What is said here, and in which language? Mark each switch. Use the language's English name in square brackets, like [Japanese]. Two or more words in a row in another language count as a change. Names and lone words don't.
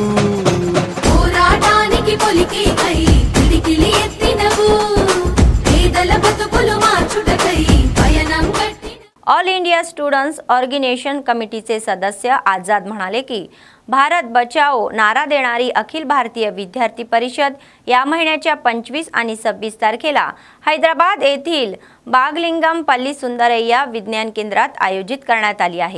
[Telugu] పోరాటానికి పొలికే కై పిడికిలి ఎత్తినవు, పేదల బ్రతుకుల మార్చుటకై పయనం గట్టినవు. [Marathi] ऑल इंडिया स्टुडंट्स ऑर्गेनायझेशन कमिटीचे सदस्य आझाद म्हणाले की भारत बचाओ नारा देणारी अखिल भारतीय विद्यार्थी परिषद या महिन्याच्या 25 आणि 26 तारखेला हैदराबाद येथील बागलिंगम पल्ली सुंदरय्या विज्ञान केंद्रात आयोजित करण्यात आली आहे.